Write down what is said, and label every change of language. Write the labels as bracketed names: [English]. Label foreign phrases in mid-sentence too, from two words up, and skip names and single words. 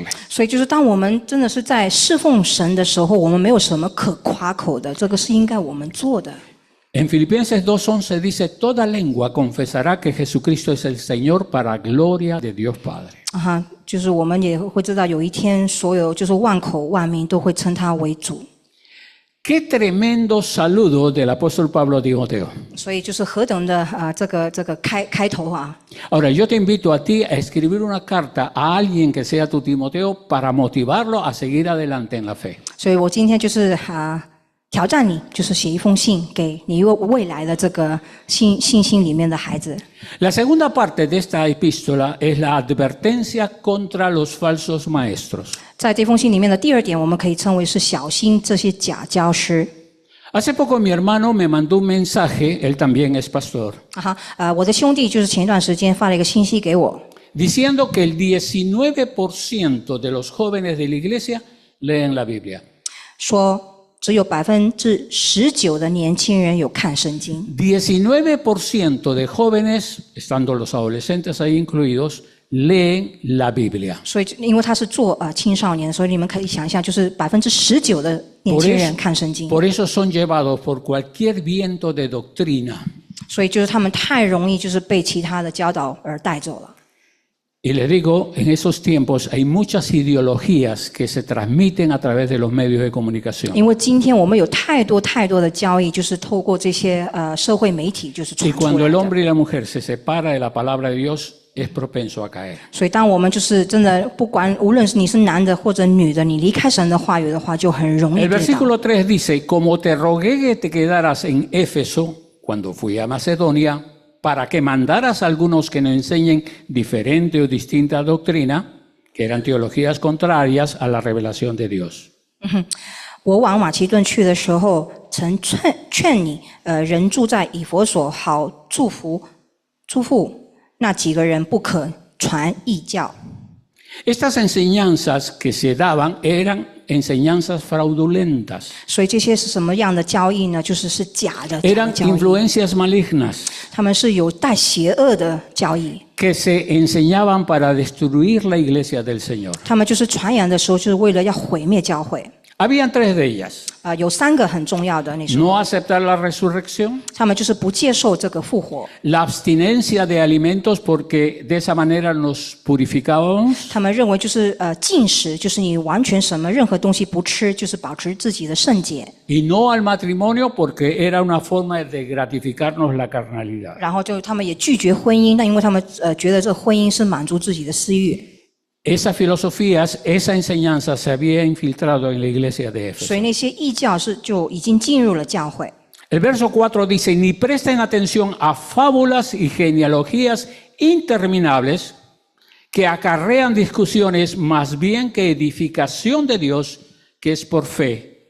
[Chinese] 所以就是当我们真的是在侍奉神的时候，我们没有什么可夸口的，这个是应该我们做的。 [Spanish] En Filipenses 2:11 dice, toda lengua confesará que Jesucristo es el Señor para gloria de Dios Padre. [Chinese] 就是我们也会知道，有一天所有就是万口万民都会称他为主。 [Spanish] Qué tremendo saludo del apóstol Pablo a Timoteo. [Chinese] 所以就是何等的这个开头啊！ [Spanish] Ahora, yo te invito a ti a escribir una carta a alguien que sea tu Timoteo para motivarlo a seguir adelante en la fe. [Chinese] 所以我今天就是挑战你，就是写一封信给你未来的这个信心里面的孩子。 [Spanish] La segunda parte de esta epístola es la advertencia contra los falsos maestros. [Chinese] 在这封信里面的第二点，我们可以称为是小心这些假教师。 [Spanish] Hace poco mi hermano me mandó un mensaje, él también es pastor, [Chinese] 我的兄弟就是前一段时间发了一个信息给我， [Spanish] diciendo que el 19% de los jóvenes de la iglesia leen la Biblia. [Chinese] 说只有19%的年轻人有看圣经。 [Spanish] 19% de jóvenes, estando los adolescentes ahí incluidos, leen la Biblia. [Chinese] 所以，因为他是做青少年，所以你们可以想一下，就是19%的年轻人看圣经。 [Spanish] Por eso son llevados por cualquier viento de doctrina. [Chinese] 所以就是他们太容易就是被其他的教导而带走了。 [Spanish] Y les digo, en esos tiempos hay muchas ideologías que se transmiten a través de los medios de comunicación. [Chinese] 因为今天我们有太多的交易，就是透过这些社会媒体就是传 [Spanish] Y [Chinese] 出来 [Spanish] cuando el [Chinese] 的。 [Spanish] hombre y la mujer se separan de la palabra de Dios, es propenso a caer. [Chinese] 所以，当我们就是真的不管，无论是你是男的或者女的，你离开神的话语的话，就很容易 [Spanish] El [Chinese] 跌倒。 [Spanish] versículo 3 dice, como te rogué que te quedaras en Éfeso cuando fui a Macedonia, para que mandaras a algunos que nos enseñen diferente o distinta doctrina, que eran teologías contrarias a la revelación de Dios. [Chinese] 我往马其顿去的时候，曾劝你，人住在以弗所，好祝福那几个人，不可传异教。 [Spanish] Estas enseñanzas que se daban eran enseñanzas fraudulentas, [Chinese] 所以这些是什么样的交易呢？是假的 [Spanish] eran [Chinese] 交易， [Spanish] influencias malignas [Chinese] 他们是有带邪恶的交易。 [Spanish] que se enseñaban para destruir la iglesia del Señor. [Chinese] 他们就是传扬的时候，就是为了要毁灭教会。 [Spanish] Habían 3 de ellas. [Chinese] 有3个很重要的那时候， [Spanish] No aceptar la resurrección, [Chinese] 他们就是不接受这个复活， [Spanish] la abstinencia de alimentos porque de esa manera nos purificábamos, [Chinese] 他们认为就是禁食，就是你完全什么任何东西不吃，就是保持自己的圣洁。 [Spanish] y no al matrimonio porque era una forma de gratificarnos la carnalidad. [Chinese] 然后他们也拒绝婚姻，那因为他们觉得这婚姻是满足自己的私欲。 [Spanish] Esas filosofías, esa enseñanza se había infiltrado en la iglesia de [Chinese] 所 [Spanish] Éfeso. [Chinese] 以那些异教就已经进入了教会。 [Spanish] El verso 4 dice, ni presten atención a fábulas y genealogías interminables que acarrean discusiones más bien que edificación de Dios, que es por fe.